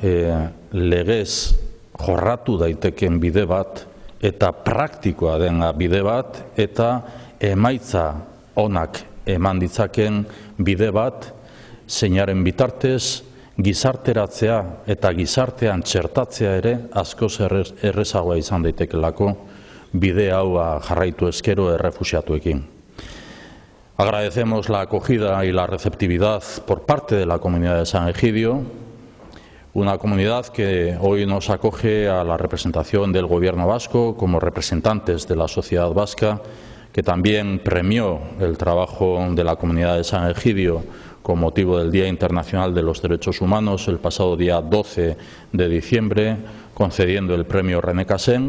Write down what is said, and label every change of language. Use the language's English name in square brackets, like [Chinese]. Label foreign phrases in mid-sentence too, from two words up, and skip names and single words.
[Basque] legez jorratu daiteken bide bat eta praktikoa dena bide bat eta emaitza onak eman ditzaken bide bat zeinaren bitartez gizarteratzea eta gizartean txertatzea ere askoz errezagoa izan daitekelako bide hau jarraitu ezkero errefuxiatuekin. [Spanish] Agradecemos la acogida y la receptividad por parte de la comunidad de San Egidio, una comunidad que hoy nos acoge a la representación del Gobierno vasco como representantes de la sociedad vasca, que también premió el trabajo de la comunidad de San Egidio con motivo del Día Internacional de los Derechos Humanos el pasado día 12 de diciembre, concediendo el premio René Cassin.